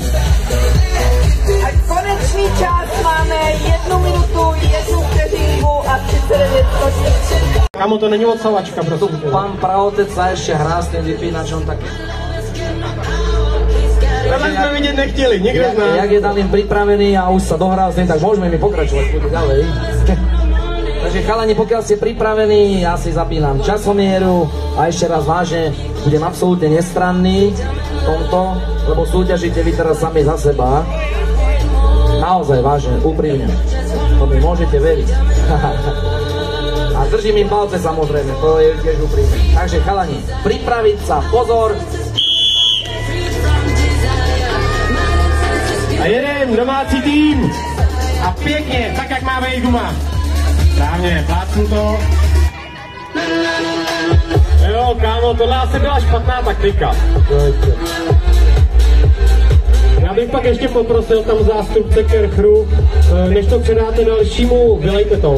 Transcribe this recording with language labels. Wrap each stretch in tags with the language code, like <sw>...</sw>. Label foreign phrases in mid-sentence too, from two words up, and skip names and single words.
<cs>A konečný čas máme 1 minutu, 1 vteřinku a 39 skočí. Kámo, to není odsavačka, prosím.</cs> <sk>Pán praotec sa ešte hrá s tým vypínačom, tak...</sk> <cs>Tohle jsme vidět nechtěli, nikdo z nás.</cs> <sk>Jak je Dalím pripravený a už sa dohral s tým, tak môžeme mi pokračovať ďalej. Takže chalani, pokiaľ ste pripravení, ja si zapínam časomieru a ešte raz vážne, budem absolútne nestranný v tomto, lebo súťažíte vy teraz sami za seba. Naozaj vážne, úprimne. To mi môžete veriť. A držím im palce samozrejme, to je tiež úprimne. Takže chalani, pripraviť sa, pozor.</sk> <cs>A jedem, domácí tým. A pěkně, tak jak má být doma. Správně, plácnu to. Jo, kámo, tohle asi byla špatná taktika. Já bych pak ještě poprosil tam zástupce Kerchru, než to předáte dalšímu, vylejte to.</cs>